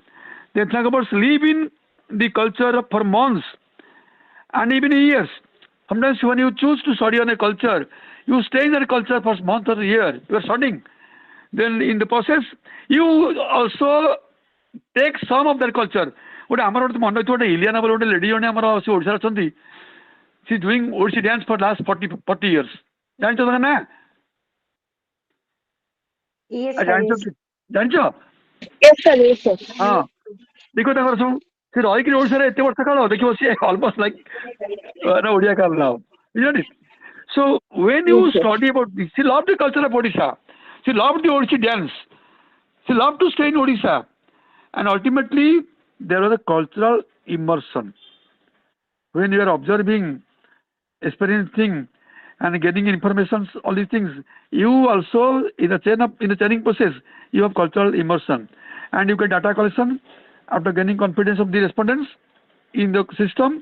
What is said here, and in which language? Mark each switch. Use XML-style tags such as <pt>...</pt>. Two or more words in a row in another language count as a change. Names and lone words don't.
<en>The ethnographers live in the culture for months and even years. Sometimes when you choose to study on a culture, you stay in that culture for a month or a year. You are studying. Then in the process, you also take some of that culture.</en> <or>What ଆମର ଗୋଟେ ମନେ ଅଛି, ଗୋଟେ ଇଲିଆନା ବୋଲି ଗୋଟେ ଲେଡି ଜଣେ ଆମର ସେ ଓଡ଼ିଶାରେ ଅଛନ୍ତି.</or> <en>She is doing Odissi dance for last 40 years.</en> <or>ଜାଣିଛ ତାଙ୍କ ନା?</or> <en>Yes, sir.</en> <or>ଜାଣିଛ</or> <en>Yes.</en> <or>କି? ଜାଣିଛ?</or> <en>Yes, sir. Yes, sir.</en> <or>ହଁ ଦେଖ ତାଙ୍କର ସବୁ ସେ ରହିକି ଓଡ଼ିଶାରେ ଏତେ ବର୍ଷ କାଳ ଦେଖିବ ସିଏ</or> <en>almost like</en> <or>ଓଡ଼ିଆ କାଲ now.</or> <en>Isn't it? So when you Yes, sir. study about this, she loved the culture of Odisha. She loved the Odissi dance. She loved to stay in Odisha. And ultimately, there was a cultural immersion. When you are observing, experiencing, and getting information, all these things, you also in the chaining process, you have cultural immersion, and you get data collection after gaining confidence of the respondents in the system.</en>